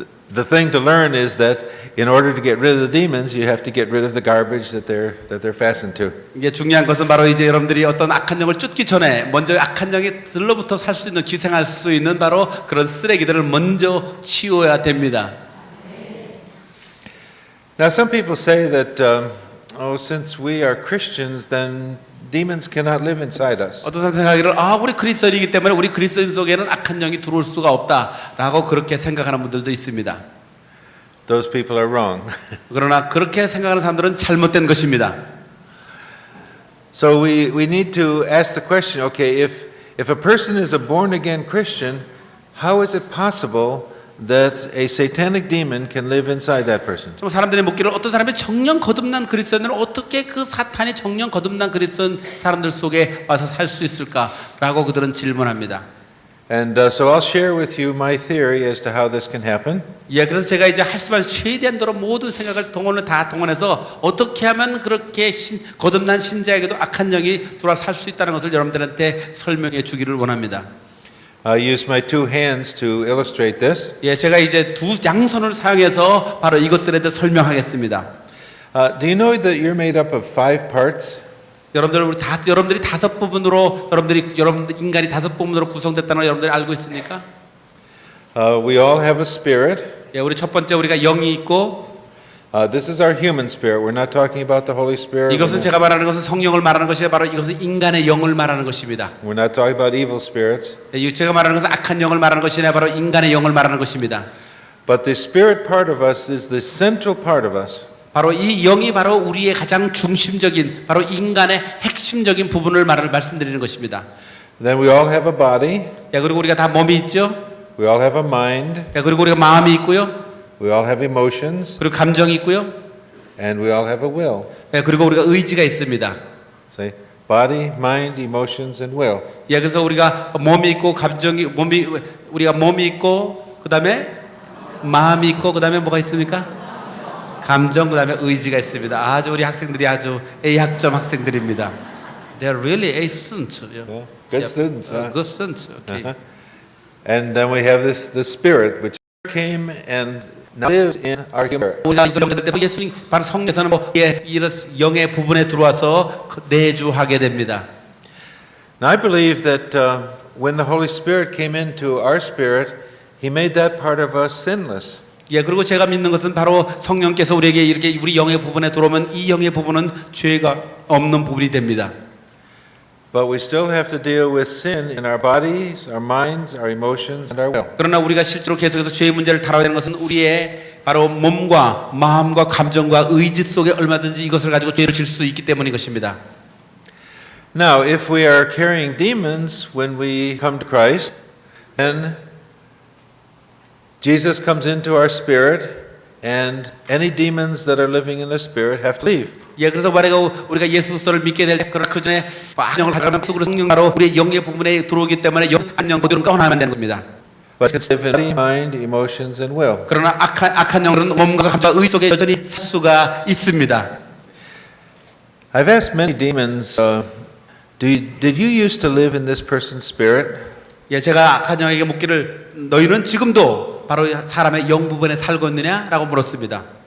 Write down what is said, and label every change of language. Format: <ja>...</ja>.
<en>the thing to learn is that in order to get rid of the demons, you have to get rid of the garbage that they're fastened to.</en> <ko>이게 중요한 것은 바로 이제 여러분들이 어떤 악한 영을 쫓기 전에 먼저 악한 영이 들로부터 살 수 있는 기생할 수 있는 바로 그런 쓰레기들을 먼저 치워야 됩니다.</ko> <en>Now, some people say that, since we are Christians, then demons cannot live inside us.</en> <ko>어떤 사람 생각하기를 우리 그리스도인이기 때문에 우리 그리스도인 속에는 악한 영이 들어올 수가 없다라고 그렇게 생각하는 분들도 있습니다.</ko> <en>Those people are wrong.</en> <ko>그러나 그렇게 생각하는 사람들은 잘못된 것입니다.</ko> <en>So we need to ask the question, okay, if a person is a born again Christian, how is it possible that a satanic demon can live inside that person?</en> <ko>좀 사람들이 묻기를 어떤 사람이 정령 거듭난 그리스도인은 어떻게 그 사탄이 정령 거듭난 그리스도인 사람들 속에 와서 살 수 있을까라고 그들은 질문합니다.</ko> <en>And so I'll share with you my theory as to how this can happen.</en> <ko>예, 그래서 제가 이제 할 수 있는 최대한도로 모든 생각을 다 동원해서 어떻게 하면 그렇게 거듭난 신자에게도 악한 영이 들어와 살 수 있다는 것을 여러분들한테 설명해 주기를 원합니다.</ko> <en>I'll use my two hands to illustrate this.</en> <ko>예, 제가 이제 두 양손을 사용해서 바로 이것들에 대해 설명하겠습니다.</ko> <en>Do you know that you're made up of 5 parts?</en> <ko>여러분들이 다섯 부분으로 여러분들 인간이 다섯 부분으로 구성됐다는 걸 여러분들이 알고 있습니까?</ko> <en>We all have a spirit.</en> <ko>예, 우리 첫 번째 우리가 영이 있고</ko> <en>This is our human spirit. We're not talking about the Holy Spirit.</en> <ko>이것은 제가 말하는 것은 성령을 말하는 것이 바로 이것은 인간의 영을 말하는 것입니다.</ko> <en>We're not talking about evil spirits.</en> <ko>예, 제가 말하는 것은 악한 영을 말하는 것이 아니라 바로 인간의 영을 말하는 것입니다.</ko> <en>But the spirit part of us is the central part of us.</en> <ko>바로 이 영이 바로 우리의 가장 중심적인 바로 인간의 핵심적인 부분을 말씀드리는 것입니다.</ko> <en>Then we all have a body.</en> <ko>예, 그리고 우리가 다 몸이 있죠.</ko> <en>We all have a mind.</en> <ko>예, 그리고 우리가 마음이 있고요.</ko> <en>We all have emotions.</en> <ko>그리고 감정이 있고요.</ko> <en>And we all have a will.</en> <ko>예, 그리고 우리가 의지가 있습니다.</ko> <en>Say, body, mind, emotions, and will.</en> <ko>예, 그래서 우리가 몸이 있고 우리가 몸이 있고 그다음에 마음이 있고 그다음에 뭐가 있습니까? 감정 그다음에 의지가 있습니다. 아주 우리 학생들이 아주 A 학점 학생들입니다.</ko> <en>They're really A students. Yeah. Good students. Huh? Good students. Okay. And then we have the spirit, which came and now lives in our human spirit.</en> <ko>우리가 예수님 바로 성령에서는 이런 영의 부분에 들어와서 내주하게 됩니다.</ko> <en>Now I believe that when the Holy Spirit came into our spirit, He made that part of us sinless.</en> <ko>예, 그리고 제가 믿는 것은 바로 성령께서 우리에게 이렇게 우리 영의 부분에 들어오면 이 영의 부분은 죄가 없는 부분이 됩니다.</ko> <en>But we still have to deal with sin in our bodies, our minds, our emotions, and our will.</en> <ko>그러나 우리가 실제로 계속해서 죄의 문제를 다뤄야 되는 것은 우리의 바로 몸과 마음과 감정과 의지 속에 얼마든지 이것을 가지고 죄를 질 수 있기 때문인 것입니다.</ko> <en>Now, if we are carrying demons when we come to Christ, then Jesus comes into our spirit, and any demons that are living in the spirit have to leave.</en> <ko>예, 그래서 만약에 우리가 예수 그리스도를 믿게 될 때 그 전에 악령을 가져가면 속으로 성령 바로 우리의 영의 부분에 들어오기 때문에 악령 그대로 떠나면 되는 겁니다.</ko> <en>But it's live in body, mind, emotions, and will.</en> <ko>그러나 악한 영은 몸과 감정과 의 속에 여전히 살 수가 있습니다.</ko> <en>I've asked many demons, did you used to live in this person's spirit?</en> <ko>예, 제가 악한 영에게 묻기를 너희는 지금도 바로 사람의 영 부분에 살고 있느냐라고 물었습니다.</ko>